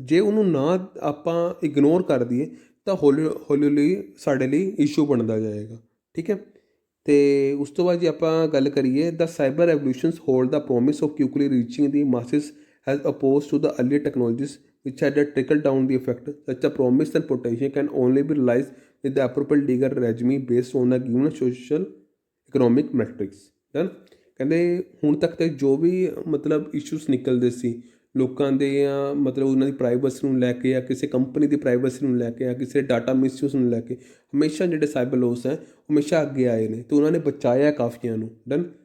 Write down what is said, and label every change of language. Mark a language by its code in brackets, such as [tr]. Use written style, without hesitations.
[pa] ਜੇ ਉਹਨੂੰ ਨਾ ਆਪਾਂ ਇਗਨੋਰ ਕਰ ਦਈਏ ਤਾਂ ਹੌਲੀ ਹੌਲੀ ਸਾਡੇ ਲਈ ਇਸ਼ੂ ਬਣਦਾ ਜਾਏਗਾ, ਠੀਕ ਹੈ। ਅਤੇ ਉਸ ਤੋਂ ਬਾਅਦ ਜੇ ਆਪਾਂ ਗੱਲ ਕਰੀਏ [en] The cyber revolutions hold the promise of quickly reaching the masses as opposed to the earlier technologies which had a trickle down the effect. Such a promise and potential can only be realized with the appropriate legal regime based on the given social economic metrics. Done. [pa] ਕਹਿੰਦੇ ਹੁਣ ਤੱਕ ਤੇ ਜੋ ਵੀ ਮਤਲਬ issues ਨਿਕਲਦੇ ਸੀ ਲੋਕਾਂ ਦੇ, ਜਾਂ ਮਤਲਬ ਉਹਨਾਂ ਦੀ ਪ੍ਰਾਈਵੇਸੀ ਨੂੰ ਲੈ ਕੇ, ਜਾਂ ਕਿਸੇ ਕੰਪਨੀ ਦੀ ਪ੍ਰਾਈਵੇਸੀ ਨੂੰ ਲੈ ਕੇ, ਜਾਂ ਕਿਸੇ ਡਾਟਾ ਮਿਸਯੂਜ਼ ਨੂੰ ਲੈ ਕੇ, ਹਮੇਸ਼ਾ ਜਿਹੜੇ ਸਾਈਬਰ ਲੋਸ ਹੈ ਹਮੇਸ਼ਾ ਅੱਗੇ ਆਏ ਨੇ ਅਤੇ ਉਹਨਾਂ ਨੇ ਬਚਾਇਆ ਕਾਫੀਆਂ ਨੂੰ। ਡਨ।